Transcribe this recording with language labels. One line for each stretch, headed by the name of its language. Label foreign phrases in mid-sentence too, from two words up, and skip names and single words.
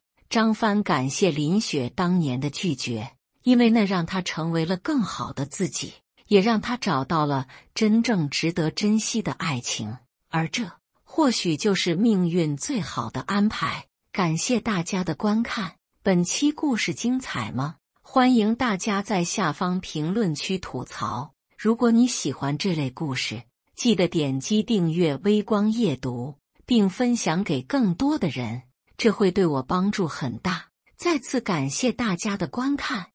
Chinese: 張帆感謝林雪當年的拒絕，因為那讓他成為了更好的自己，也讓他找到了真正值得珍惜的愛情。而這或許就是命運最好的安排。感謝大家的觀看，本期故事精彩嗎？歡迎大家在下方評論區吐槽。如果你喜歡這類故事，記得點擊訂閱微光夜讀，並分享給更多的人，這會對我幫助很大。再次感謝大家的觀看。